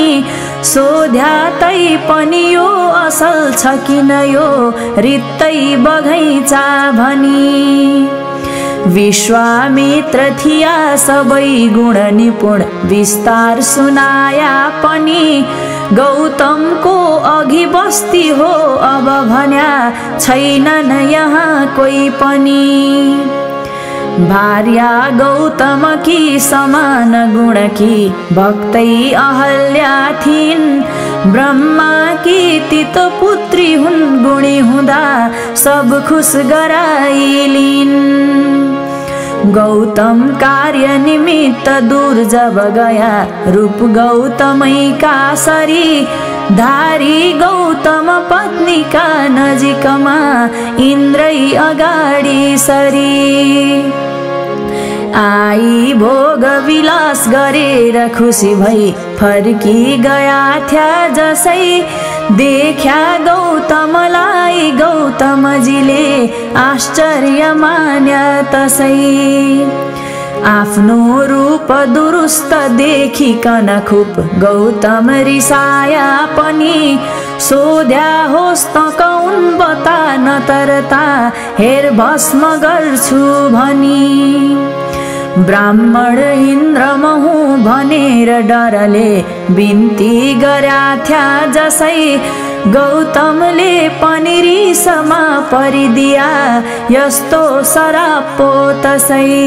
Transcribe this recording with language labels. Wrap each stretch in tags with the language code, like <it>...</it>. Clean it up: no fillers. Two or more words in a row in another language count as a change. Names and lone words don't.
<ne>सोध्या तै पनि यो असल छ किन यो रित्तै बगैँचा भनी। विश्वामित्र थिया सबै गुण निपुण विस्तार सुनाया पनि। गौतमको अघि बस्ती हो अब भन्या छैनन् यहाँ कोही पनि। भार्या गौतम की समान गुण की भक्तै अहल्या थिइन्। ब्रह्मा की तित पुत्री हुन् गुणी हुँदा सब खुश गराइलिन्। गौतम कार्य निमित्त दूर जब गया रूप गौतमै का सरी। धारी गौतम पत्नी का नजिकमा इन्द्रै अगाडि सरी। आई भोग विलास गरेर खुसी भई फर्की गया थ्या जसै। देख्या गौतमलाई गौतमजीले आश्चर्य मान्या तसै। आफ्नो रूप दुरुस्त देखिकन खुब गौतम रिसाया पनि। सोध्या होस् त कौन बता न तरता हेर भस्म गर्छु भनी। ब्राह्मण इन्द्र महु भनेर डरले बिन्ती गर्या थ्या जसै। गौतमले पनि रिसमा परिदिया यस्तो सराप पो तसै।</ne>